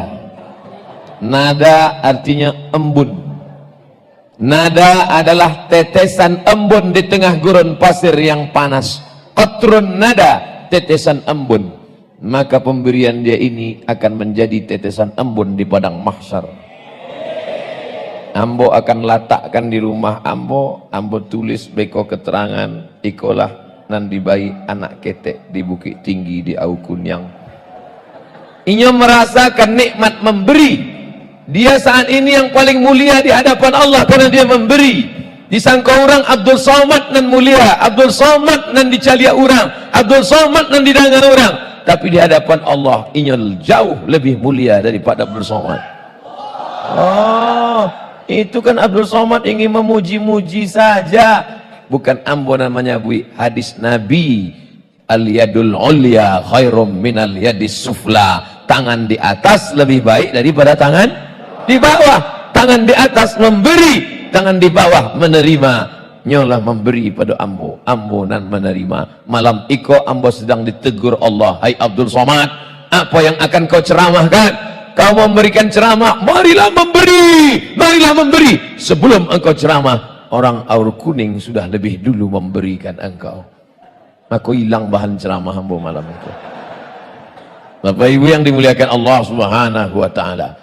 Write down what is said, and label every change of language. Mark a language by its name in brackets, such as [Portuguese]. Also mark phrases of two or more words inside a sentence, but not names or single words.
[Indonesian] Nada artinya embun. Nada adalah tetesan embun di tengah gurun pasir yang panas. [Arabic] Qatrun nada, [Indonesian] tetesan embun. Maka pemberian dia ini akan menjadi tetesan embun di padang mahsyar. [Minangkabau] Ambo akan letakkan di rumah ambo tulis beko keterangan ikolah nan dibayi anak ketek di Bukit Tinggi di Au Kunyang. Inyo merasakan nikmat memberi. [Indonesian] Dia saat ini yang paling mulia di hadapan Allah karena dia memberi. [Minangkabau] Disangka orang Abdul Somad nan mulia, Abdul Somad nan dicalia orang, Abdul Somad nan didengar orang. Tapi di hadapan Allah inyo jauh lebih mulia daripada Abdul Somad. [Indonesian] Oh, itu kan Abdul Somad ingin memuji-muji saja. [Minangkabau] Bukan ambo namanya bui. [Arabic] Hadis Nabi, al-yadul ulya khairum minal yadis sufla. [Indonesian] Tangan di atas lebih baik daripada tangan di bawah. Tangan di atas memberi, tangan di bawah menerima. [Minangkabau] Nyolah memberi pada ambo, ambo nan menerima. Malam iko ambo sedang ditegur Allah. [Indonesian] Hai Abdul Somad, apa yang akan kau ceramahkan? Kau memberikan ceramah, marilah memberi, marilah memberi. Sebelum engkau ceramah, orang Aur Kuning sudah lebih dulu memberikan engkau. Aku hilang bahan ceramah hamba malam itu. Bapak Ibu yang dimuliakan Allah [Arabic] Subhanahu wa taala.